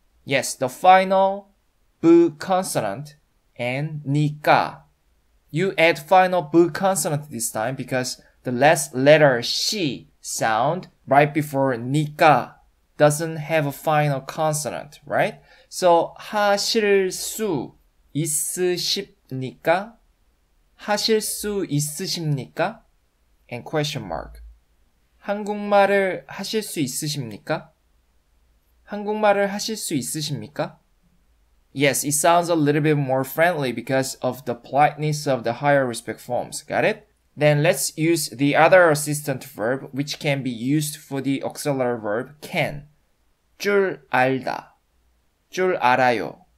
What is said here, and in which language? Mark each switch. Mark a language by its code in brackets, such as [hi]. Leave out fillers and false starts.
[en] Yes, the final B consonant and 니까. You add final B consonant this time because the last letter 시 sound right before 니까 doesn't have a final consonant, right? [ko] So 하실 수 있으십니까? 하실 수 있으십니까? [en] and question mark. [ko] 한국말을 하실 수 있으십니까? 한국말을 하실 수 있으십니까? [en] Yes, it sounds a little bit more friendly because of the politeness of the higher respect forms. Got it? Then let's use the other assistant verb which can be used for the auxiliary verb can. [ko] 줄 알다. 줄 알아요.